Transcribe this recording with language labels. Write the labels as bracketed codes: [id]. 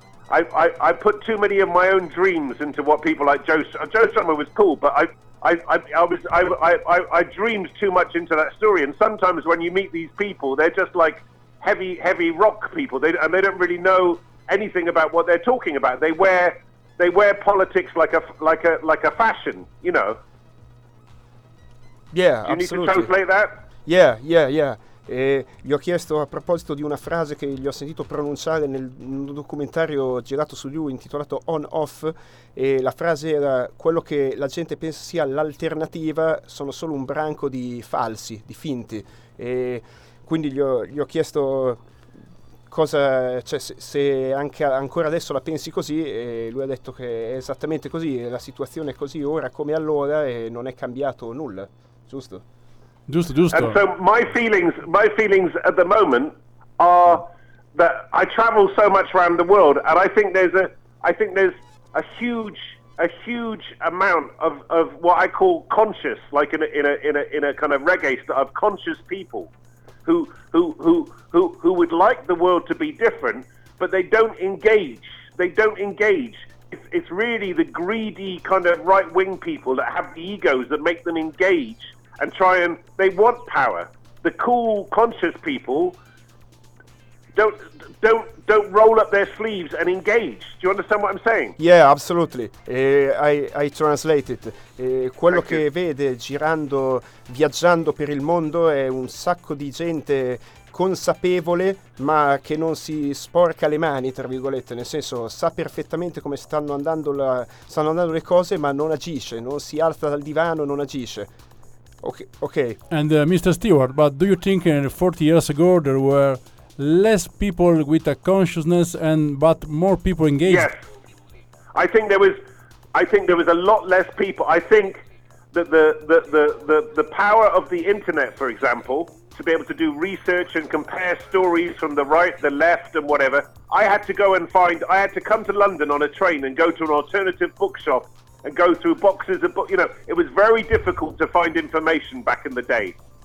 [en] I put too many of my own dreams into what people like Joe Strummer was cool, but I dreamed too much into that story. And sometimes when you meet these people, they're just like heavy rock people. They don't really know anything about what they're talking about. They wear politics like a fashion, you know. Yeah, do you absolutely need to translate that? Yeah. [it] E gli ho chiesto a proposito di una frase che gli ho sentito pronunciare nel documentario girato su lui intitolato On Off, e la frase era: quello che la gente pensa sia l'alternativa sono solo un branco di falsi, di finti. E quindi gli ho chiesto cosa, cioè, se anche ancora adesso la pensi così, lui ha detto che è esattamente così, la situazione è così ora come allora e non è cambiato nulla, giusto? Giusto, giusto. [en] And so my feelings at the moment are that I travel so much around the world and I think there's a huge amount of what I call conscious, like in a kind of reggae style, of conscious people who would like the world to be different, but they don't engage. They don't engage. It's really the greedy kind of right wing people that have the egos that make them engage and try and they want power. The cool conscious people don't roll up their sleeves and engage. Do you understand what I'm saying? Yeah, absolutely. I translate it. [it] Quello che vede girando, viaggiando per il mondo è un sacco di gente consapevole, ma che non si sporca le mani, tra virgolette, nel senso sa perfettamente come stanno andando le cose, ma non agisce, non si alza dal divano, non agisce. [en] Okay. And Mr. Stewart, but do you think 40 years ago there were less people with a consciousness but more people engaged? Yes. I think there was a lot less people. I think that the power of the internet, for example, to be able to do research and compare stories from the right, the left and whatever, I had to come to London on a train and go to an alternative bookshop and go through boxes of books. You know, it was very difficult to find information back in the day.